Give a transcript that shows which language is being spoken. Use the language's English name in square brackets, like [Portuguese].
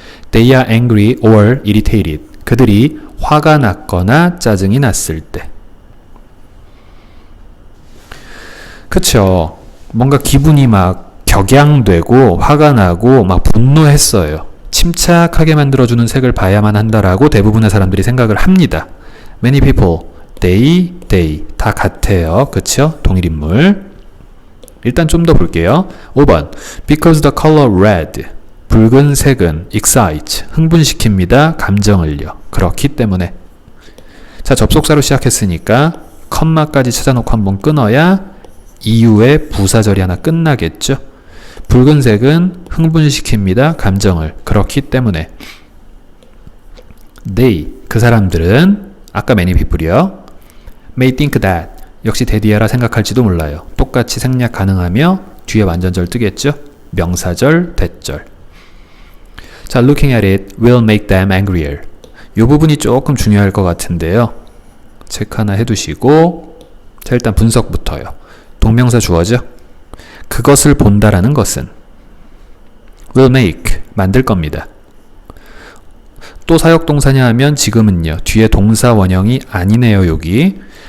[English] they are angry or irritated, [Korean] 그들이 화가 났거나 짜증이 났을 때. 그쵸. 뭔가 기분이 막 격양되고 화가 나고 막 분노했어요. 침착하게 만들어주는 색을 봐야만 한다라고 대부분의 사람들이 생각을 합니다. [English] Many people, they [Korean] 다 같아요. 그쵸? 동일인물. 일단 좀 더 볼게요. 5번. [English] Because the color red, [Korean] 붉은색은 [English] excites, [Korean] 흥분시킵니다. 감정을요. 그렇기 때문에. 자, 접속사로 시작했으니까 컴마까지 찾아놓고 한번 끊어야 이후에 부사절이 하나 끝나겠죠. 붉은색은 흥분시킵니다. 감정을. 그렇기 때문에. [English] They, [Korean] 그 사람들은, 아까 [English] many people [Korean] 이요. [English] may think that, [Korean] 역시 대디아라 생각할지도 몰라요. 똑같이 생략 가능하며 뒤에 완전절 뜨겠죠. 명사절, 대절. [English] 자, looking at it will make them angrier. [Korean] 이 부분이 조금 중요할 것 같은데요. 체크 하나 해두시고. 자, 일단 분석부터요. 동명사 주어죠. 그것을 본다라는 것은 will make, 만들 겁니다. 또 사역동사냐 하면 지금은요. 뒤에 동사 원형이 아니네요. 여기.